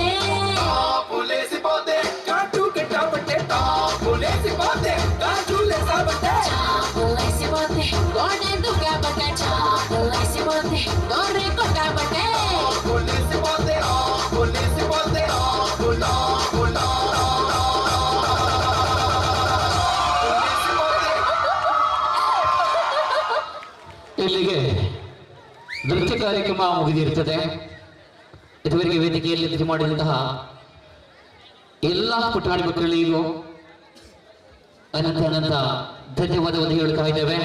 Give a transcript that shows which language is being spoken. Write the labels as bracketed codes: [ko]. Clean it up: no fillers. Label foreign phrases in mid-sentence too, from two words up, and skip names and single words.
[te] తాబులేసి పోతే కాటు కెట్టబట్టే తాబులేసి పోతే కాటులేసాబట్టే చాపులేసి పోతే గోడె దుగ్గబట్టే చాపులేసి పోతే గోరె కొట్టబట్టే తాబులేసి పోతే తాబులేసి పోతే తాబులా బులా [kn] ಇಲ್ಲಿಗೆ ನೃತ್ಯ ಕಾರ್ಯಕ್ರಮ ಮುಗಿದಿರುತ್ತದೆ. ಇದುವರೆಗೆ ವೇದಿಕೆಯಲ್ಲಿ ನೃತ್ಯ ಮಾಡಿದಂತಹ ಎಲ್ಲ ಪುಟಾಣಿ ಮಕ್ಕಳಿಗೂ ಅನಂತ ಅನಂತ ಧನ್ಯವಾದವನ್ನು ಹೇಳ್ತಾ ಇದ್ದೇವೆ.